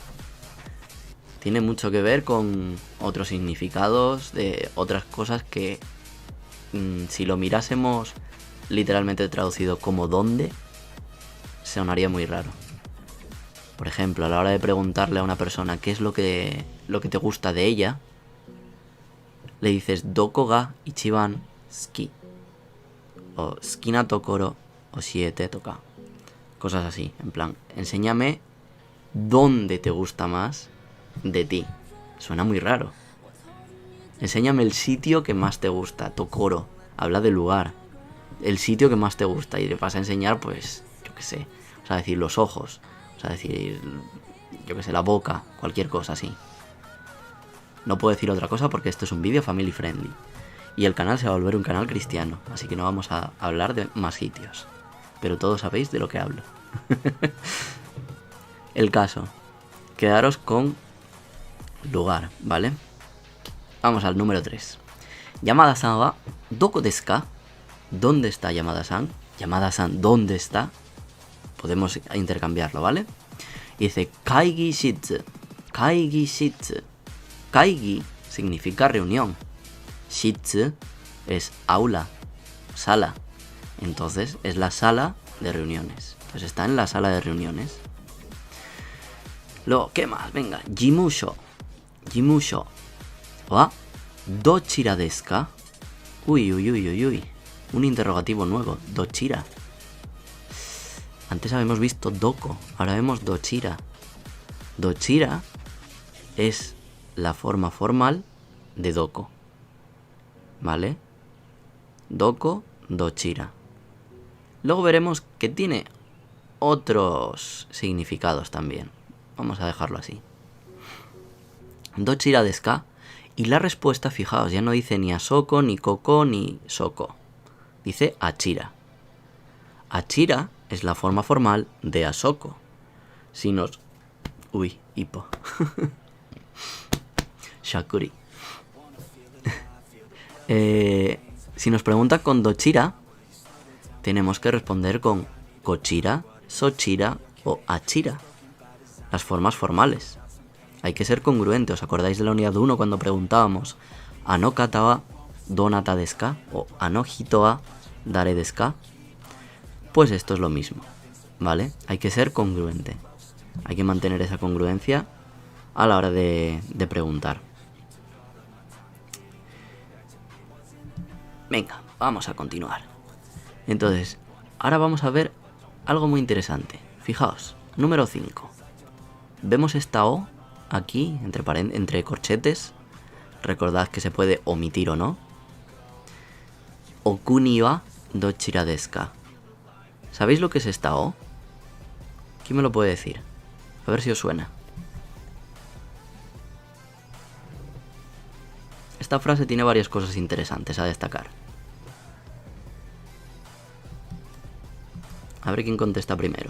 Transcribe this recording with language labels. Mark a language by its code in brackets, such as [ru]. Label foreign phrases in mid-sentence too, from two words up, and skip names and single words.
[es] Tiene mucho que ver con otros significados de otras cosas que si lo mirásemos literalmente traducido como dónde, sonaría muy raro. Por ejemplo, a la hora de preguntarle a una persona qué es lo que te gusta de ella, le dices [ja] どこが一番好きお好きなところ教えてとか. [es] Cosas así, en plan, enséñame dónde te gusta más de ti. Suena muy raro. Enséñame el sitio que más te gusta. Tokoro. Habla del lugar. El sitio que más te gusta. Y le vas a enseñar, pues, yo qué sé. O sea, decir los ojos. O sea, decir, yo qué sé, la boca. Cualquier cosa así. No puedo decir otra cosa porque esto es un vídeo [en] family friendly. [es] Y el canal se va a volver un canal cristiano. Así que no vamos a hablar de más sitios. Pero todos sabéis de lo que hablo. El caso. Quedaros con lugar, ¿vale? Vamos al número 3. [ja] 山田さんはどこですか? [es] ¿Dónde está Yamada-san? Yamada-san, ¿dónde está? Podemos intercambiarlo, ¿vale? Y dice [ja] 会議室. 会議室. [es] Kaigi significa reunión. Shitsu es aula, sala. Entonces es la sala de reuniones. Entonces está en la sala de reuniones. Luego, ¿qué más? Venga, jimusho. [ja] 事務所はどちらですか? [es] Uy. Un interrogativo nuevo. Dochira. Antes habíamos visto doko. Ahora vemos dochira. Dochira es la forma formal de doko. ¿Vale? [ja] どこ、どちら. [es] Luego veremos que tiene otros significados también. Vamos a dejarlo así. [ja] どちらですか? [es] Y la respuesta, fijaos, ya no dice ni asoko, ni koko, ni soko. Dice achira. Achira es la forma formal de asoko. Si nos... Uy, hipo. Shakuri. Si nos pregunta con dochira, tenemos que responder con kochira, sochira o achira. Las formas formales. Hay que ser congruente. ¿Os acordáis de la unidad 1 cuando preguntábamos [ja] あの方はどなたですか? O あの人は誰ですか? [es] Pues esto es lo mismo, ¿vale? Hay que ser congruente. Hay que mantener esa congruencia a la hora de preguntar. Venga, vamos a continuar. Entonces, ahora vamos a ver algo muy interesante. Fijaos, número 5. Vemos esta O aquí, entre corchetes. Recordad que se puede omitir o no. [ja] お国はどちらですか? [es] ¿Sabéis lo que es esta O? ¿Quién me lo puede decir? A ver si os suena. Esta frase tiene varias cosas interesantes a destacar. A ver quién contesta primero.